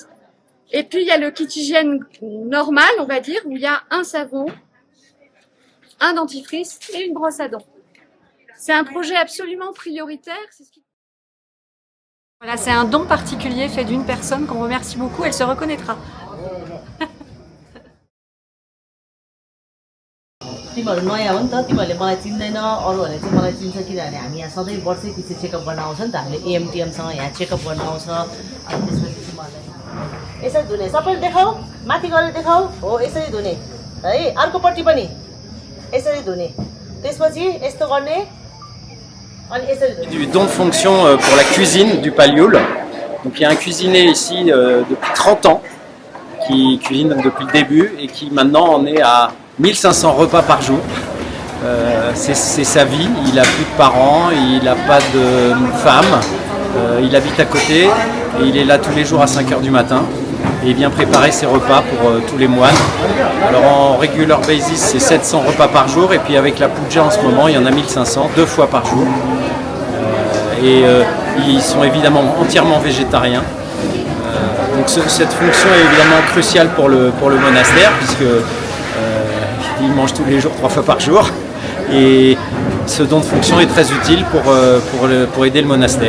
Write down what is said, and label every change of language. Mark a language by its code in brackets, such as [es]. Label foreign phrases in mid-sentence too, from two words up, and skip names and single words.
[fr] Et puis il y a le kit hygiène normal, on va dire, où il y a un savon, un dentifrice et une brosse à dents. C'est un projet absolument prioritaire. Voilà, c'est un don particulier fait d'une personne qu'on remercie beaucoup, elle se reconnaîtra. [ne] तिमीहरू नयाँ हो नि त तिमीहरूले मलाई चिन्दैन अरूहरूले चाहिँ मलाई चिन्छ किनभने हामी यहाँ सधैँ वर्षै पछि चेकअप गर्न आउँछ नि त हामीले एएमटिएमसँग यहाँ चेकअप गर्न आउँछ अनि त्यसपछि तिमीहरूलाई यसरी धुने सबैले देखाऊ माथि गरेर देखाऊ हो यसरी धुने है अर्कोपट्टि पनि यसरी धुने त्यसपछि यस्तो गर्ने अनि यसरी धुने [fr] Du don de fonction pour la cuisine du Palioul. Donc il y a un cuisinier ici depuis 30 ans qui cuisine depuis le début et qui maintenant en est à 1500 repas par jour. C'est sa vie, il n'a plus de parents, il n'a pas de femme, il habite à côté et il est là tous les jours à 5h du matin et il vient préparer ses repas pour tous les moines. Alors en [en] regular basis [fr] c'est 700 repas par jour et puis avec la puja en ce moment il y en a 1500, 2 fois par jour. Ils sont évidemment entièrement végétariens. Donc cette fonction est évidemment cruciale pour le monastère puisque ils mangent tous les jours 3 fois par jour et ce don de fonction est très utile pour aider le monastère.